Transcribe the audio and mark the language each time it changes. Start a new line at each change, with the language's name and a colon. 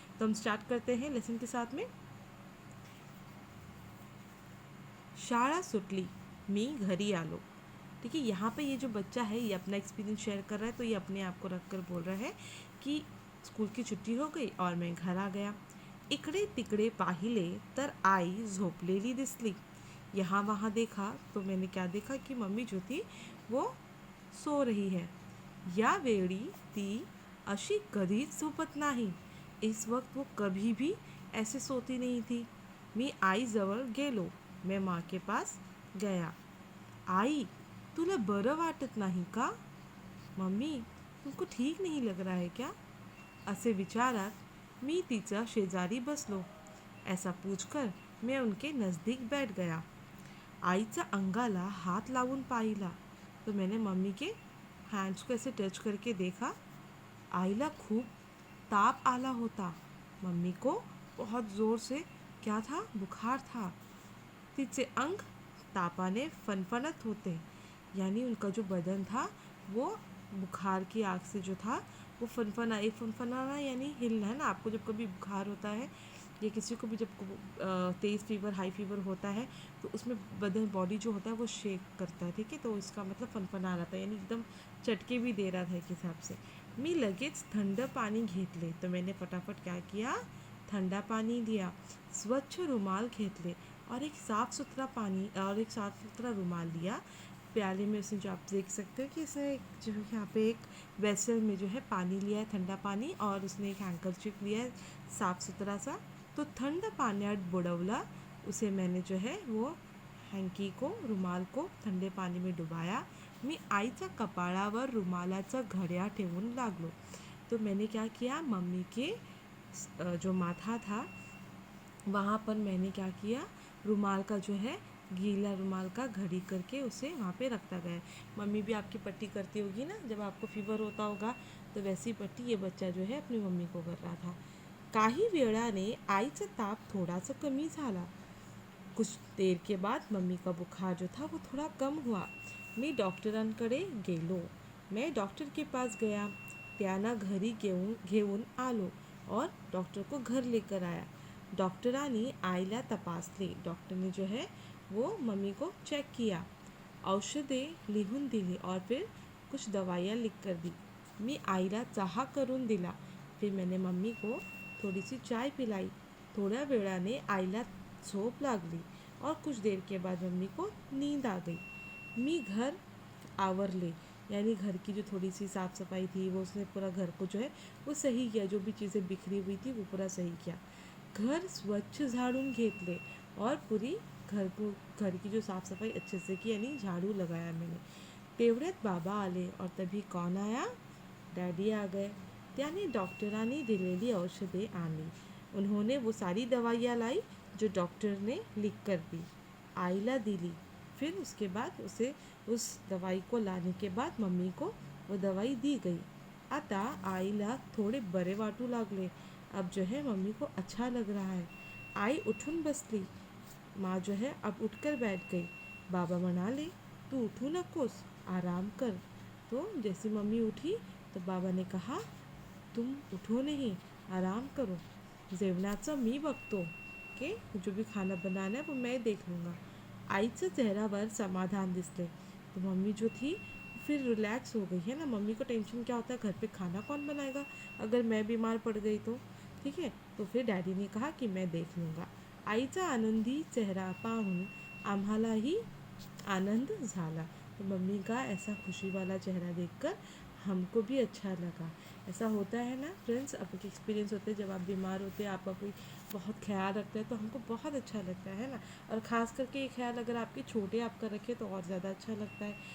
Hindi: तो हम स्टार्ट करते हैं लेसन के साथ में.
Marathi: शाळा सुटली, मी घरी आलो.
Hindi: ठीक है, यहाँ पे ये जो बच्चा है ये अपना एक्सपीरियंस शेयर कर रहा है. तो ये अपने आप को रख कर बोल रहा है कि स्कूल की छुट्टी हो गई और मैं घर आ गया.
Marathi: इकडे तिकडे पाहिले तर आई झोपलेली दिसली.
Hindi: यहाँ वहाँ देखा तो मैंने क्या देखा कि मम्मी जो थी वो सो रही है.
Marathi: यावेळी ती अशी कधीच झोपत नाही.
Hindi: इस वक्त वो कभी भी ऐसे सोती नहीं थी.
Marathi: मी आईजवळ गेलो.
Hindi: मैं माँ के पास गया.
Marathi: आई, तुला बरं वाटत नाही का?
Hindi: मम्मी, तुमको ठीक नहीं लग रहा है क्या?
Marathi: असे विचारात मी तिच्या शेजारी बसलो.
Hindi: ऐसा पूछकर मैं उनके नज़दीक बैठ गया.
Marathi: आईच्या अंगाला हात लावून पाहिला
Hindi: तो मैंने मम्मी के हैंड्स को ऐसे टच करके देखा.
Marathi: आईला खूप ताप आला होता.
Hindi: मम्मी को बहुत ज़ोर से क्या था, बुखार था.
Marathi: तिचे अंग तापाने फनफनत होते.
Hindi: यानी उनका जो बदन था वो बुखार की आग से जो था वो फनफना. एक फनफनाना यानी हिलना है ना. आपको जब कभी बुखार होता है या किसी को भी जब तेज़ फीवर, हाई फीवर होता है तो उसमें बदन, बॉडी जो होता है वो शेक करता है. ठीक है, तो इसका मतलब फनफना रहा था यानी एकदम चटके भी दे रहा था एक हिसाब से.
Marathi: मी लगेच थंड पानी घेतले.
Hindi: तो मैंने फटाफट क्या किया, ठंडा पानी लिया.
Marathi: स्वच्छ रुमाल घेतले
Hindi: और एक साफ़ सुथरा रुमाल लिया. प्याले में उसने, जो आप देख सकते हो कि इसने जो यहाँ पे एक वेसल में जो है पानी लिया है, ठंडा पानी, और उसने एक हैंकरचीफ लिया है साफ़ सुथरा सा. तो
Marathi: थंड पाण्यात बुडवला.
Hindi: उसे मैंने जो है वो हँकी को, रुमाल को ठंडे पानी में डुबाया.
Marathi: मी आईच्या कपाळावर रुमालाचा घड्या ठेवून लागलो.
Hindi: तो मैंने क्या किया, मम्मी के जो माथा था वहाँ पर मैंने क्या किया, रुमाल का जो है गीला रुमाल का घड़ी करके उसे वहाँ पे रखता गया. मम्मी भी आपकी पट्टी करती होगी ना जब आपको फीवर होता होगा, तो वैसी पट्टी ये बच्चा जो है अपनी मम्मी को कर रहा था.
Marathi: काही वेळाने आईचा ताप थोडासा कमी झाला.
Hindi: कुछ देर के बाद मम्मी का बुखार जो था वो थोड़ा कम हुआ.
Marathi: मी डॉक्टरांकडे गेलो.
Hindi: मैं डॉक्टर के पास गया.
Marathi: त्यांना घरी घेऊन आलो
Hindi: और डॉक्टर को घर लेकर आया.
Marathi: डॉक्टरांनी आईला तपासले.
Hindi: डॉक्टर ने जो है वो मम्मी को चेक किया,
Marathi: औषधे लिहून दिली
Hindi: और फिर कुछ दवाइयाँ लिख कर दी.
Marathi: मी आईला चहा करून दिला.
Hindi: फिर मैंने मम्मी को थोड़ी सी चाय पिलाई.
Marathi: थोड्या वेळाने आईला झोप लागली
Hindi: और कुछ देर के बाद मम्मी को नींद आ गई. मी घर आवरले. यानी घर की जो थोड़ी सी साफ़ सफाई थी वो उसने पूरा घर को जो है वो सही किया. जो भी चीज़ें बिखरी हुई थी वो पूरा सही किया.
Marathi: घर स्वच्छ झाड़ून घेतले
Hindi: और पूरी घर की जो साफ़ सफाई अच्छे से की, यानी झाड़ू लगाया मैंने.
Marathi: तेवढ्यात बाबा आले
Hindi: और तभी कौन आया, डैडी आ गए.
Marathi: त्याने डॉक्टरांनी दिलेली औषधे आणली.
Hindi: उन्होंने वो सारी दवाइयाँ लाई जो डॉक्टर ने लिख कर दी,
Marathi: आईला दिली.
Hindi: फिर उसके बाद उसे उस दवाई को लाने के बाद मम्मी को वो दवाई दी गई.
Marathi: आता आईला थोड़े बरे वाटू लागले.
Hindi: अब जो है मम्मी को अच्छा लग रहा है.
Marathi: आई उठून बसली.
Hindi: माँ जो है अब उठकर बैठ गई.
Marathi: बाबा मना ले, तू उठू नकोस, आराम कर।
Hindi: तो जैसी मम्मी उठी तो बाबा ने कहा, तुम उठो नहीं, आराम करो,
Marathi: जेवणाचं मी बघतो,
Hindi: ओके, जो भी खाना बनाना है वो मैं देख लूँगा।
Marathi: आईच्या चेहऱ्यावर समाधान दिसले।
Hindi: तो मम्मी जो थी फिर रिलैक्स हो गई है ना। मम्मी को टेंशन क्या होता है, घर पे खाना कौन बनाएगा अगर मैं बीमार पड़ गई तो, ठीक है। तो फिर डैडी ने कहा कि मैं देख लूँगा।
Marathi: आईचा आनंदी चेहरा पाहून आम्हालाही आनंद झाला।
Hindi: तो मम्मी का ऐसा खुशी वाला चेहरा देखकर हमको भी अच्छा लगा। ऐसा होता है ना फ्रेंड्स, आपके एक्सपीरियंस होते हैं जब आप बीमार होते हैं, आपका कोई बहुत ख्याल रखता है तो हमको बहुत अच्छा लगता है ना। और ख़ास करके ये ख्याल अगर आपके छोटे आपका रखे तो और ज़्यादा अच्छा लगता है।